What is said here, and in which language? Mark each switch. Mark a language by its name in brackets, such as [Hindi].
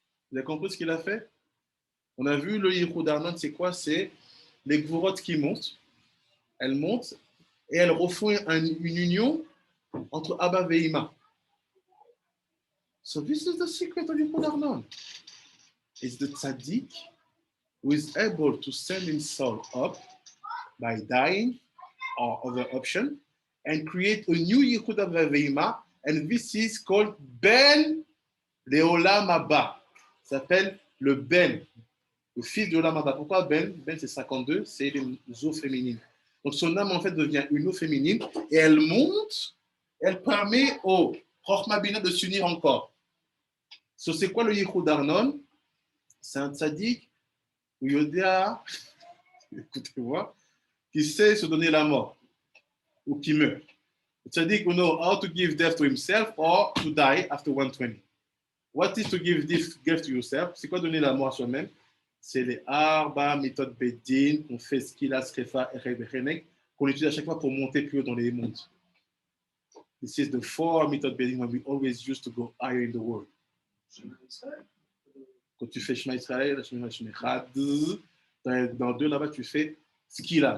[French] Vous avez compris ce qu'il a fait? On a vu le Yichud Arnon, c'est quoi? C'est les gvurot qui montent. Elles montent et elles refont une union entre Abba et Ima. [English] So this is the secret of Yichud Arnon. It's the tzaddik who is able to send his soul up by dying or other option and create a new Yichud Ve'ima, and this is called Ben Leolam Haba. [French] Ça s'appelle le Ben, le fils de Olam Haba. Pourquoi Ben? Ben c'est 52, c'est les eaux féminines. Donc son âme en fait devient une eau féminine et elle monte, elle permet au Chochma Bina de s'unir encore. So, c'est quoi le Yichud Arnon? C'est un tzaddik ou Yodia, écoutez-moi, qui sait se donner la mort. Ou qui meurt. [English] The tzaddik will know how to give death to himself or to die after 120. What is to give this gift to yourself? [French] C'est quoi donner la mort à soi-même? C'est les arba, méthode bedin, qu'on fait skila, srefa, erebechenek, qu'on utilise à chaque fois pour monter plus haut dans les mondes. [English] This is the four method bedin when we always used to go higher in the world. [French] Quand tu fais Shema Israël, Shema Echad, dans deux là-bas, tu fais skila.